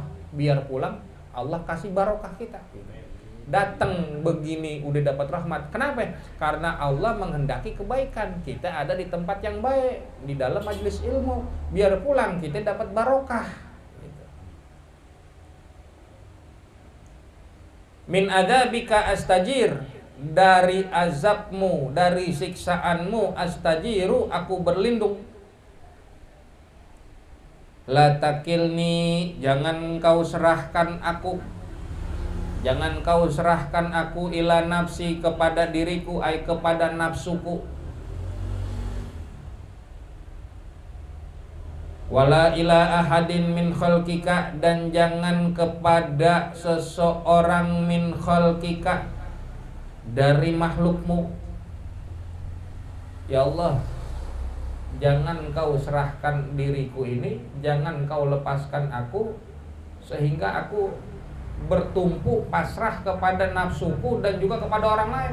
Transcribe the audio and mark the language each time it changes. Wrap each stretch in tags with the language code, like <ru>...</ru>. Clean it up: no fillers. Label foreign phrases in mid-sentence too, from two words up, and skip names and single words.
<id>Biar pulang Allah kasih barokah kita. Datang begini udah dapat rahmat. Kenapa? Karena Allah menghendaki kebaikan. Kita ada di tempat yang baik, di dalam majelis ilmu. Biar pulang kita dapat barokah.</id> <ar>من عذابك أستجير,</ar> <id>dari azabmu, dari siksaanmu, astajiru, aku berlindung.</id> <ar>لا تكلني,</ar> <id>jangan kau serahkan aku, jangan kau serahkan aku</id> <ar>إلى نفسي,</ar> <id>kepada diriku, ai kepada nafsuku.</id> <ar>ولا إلى أحد من خلقك,</ar> <id>dan jangan kepada seseorang</id> <ar>من خلقك,</ar> <id>dari makhlukmu. Ya Allah, jangan kau serahkan diriku ini, jangan kau lepaskan aku, sehingga aku bertumpu pasrah kepada nafsuku dan juga kepada orang lain.</id>